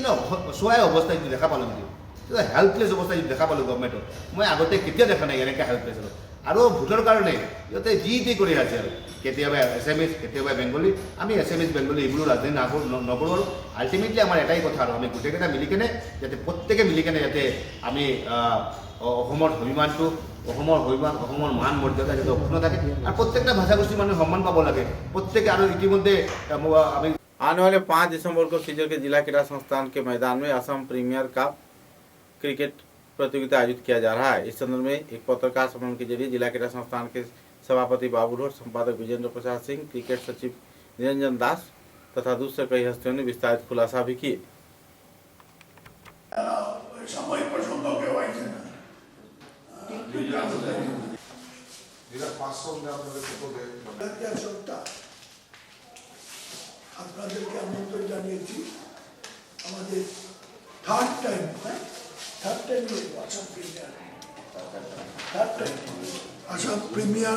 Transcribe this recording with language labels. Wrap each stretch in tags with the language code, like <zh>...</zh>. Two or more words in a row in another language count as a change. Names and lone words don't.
<as>অসহায় অৱস্থা যিটো দেখা পালোঁ নেকি হেল্পলেছ অৱস্থা যিটো দেখা পালোঁ গভৰ্ণমেণ্টৰ মই আগতে কেতিয়া দেখা নাই এনেকৈ হেল্পলেছ আৰু আৰু ভোটৰ কাৰণে সিহঁতে যি কৰি আছে আৰু কেতিয়াবা এছএমএছ কেতিয়াবা বেংগলী আমি এছএমএছ বেংগলী এইবোৰো ৰাজনীতি নকৰোঁ আৰু আল্টিমেটলি আমাৰ এটাই কথা আৰু আমি গোটেইকেইটা মিলি কেনে যাতে প্ৰত্যেকে মিলি কেনে যাতে আমি অসমৰ অভিমানটো অসমৰ মান মৰ্যাদা যাতে অক্ষুণ্ণ থাকে আৰু প্ৰত্যেকটা ভাষাগোষ্ঠীৰ মানুহে সন্মান পাব লাগে প্ৰত্যেকে আৰু ইতিমধ্যে আমি</as> <hi>आने वाले 5 दिसंबर को सीजर के जिला क्रीड़ा संस्थान के मैदान में असम प्रीमियर कप क्रिकेट प्रतियोगिता आयोजित किया जा रहा है। इस संदर्भ में एक पत्रकार सम्मेलन के जरिए जिला क्रीड़ा संस्थान के सभापति बाबू ढोर, संपादक विजेंद्र प्रसाद सिंह, क्रिकेट सचिव निरंजन दास तथा दूसरे कई हस्तियों ने विस्तारित खुलासा भी किए।</hi> <bn>আপনাদেরকে আমন্ত্রণ জানিয়েছি আমাদের</bn> <en>third time Assam Premier</en>